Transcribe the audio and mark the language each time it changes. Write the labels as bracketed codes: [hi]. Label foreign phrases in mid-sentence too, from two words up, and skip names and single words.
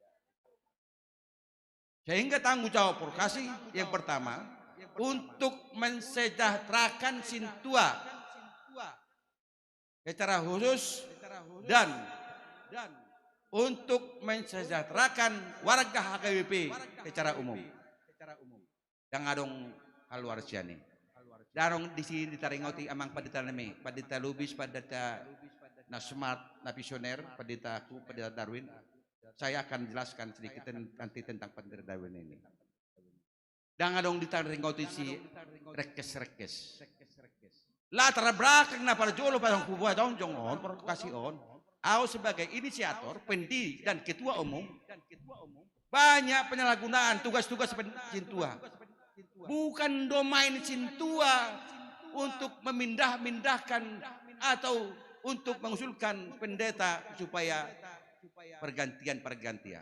[id] Sehingga tanggung jawab Porkasi yang pertama untuk mensejahterakan Sintua secara khusus dan untuk mensejahterakan warga HKBP secara umum. [bbc] Yang adong haluar siani. Darong di sini ditaringoti amang padita nami, padita Lubis, padita na smart, na visioner, padita Darwin. [id] Saya akan jelaskan sedikit nanti tentang padita Darwin ini. [bbc] Jangan dong ditaringoti si rekes-rekes. Latar belakang na para jolo parang kubuat on jong on provokasi on. [id] Aku sebagai inisiator, pendiri dan ketua umum banyak penyalahgunaan tugas-tugas Cintua. Bukan domain Cintua untuk memindah-mindahkan atau untuk mengusulkan pendeta supaya pergantian.